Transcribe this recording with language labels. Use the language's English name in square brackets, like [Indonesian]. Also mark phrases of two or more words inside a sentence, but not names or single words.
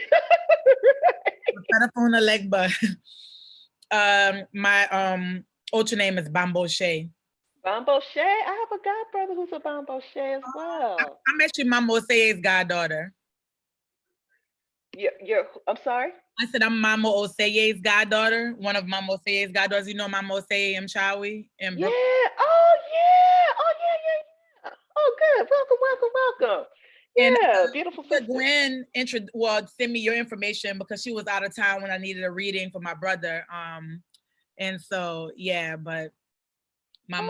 [English] Telephone a legba. My ultra name is Bambo Shay. Bombo Shay. I have a god brother who's a Bombo Shay as well. I'm actually Mamo Oseye's goddaughter. I'm sorry. I said I'm Mamo Oseye's goddaughter, one of Mamo Oseye's goddaughters. You know Mamo Oseye Mchawi in Yeah. Brooklyn. Oh yeah. Oh yeah, yeah, yeah. Oh good. Welcome, welcome, welcome. And Yeah, beautiful sister. Gwen send me your information because she was out of town when I needed a reading for my brother. And so yeah, but Mama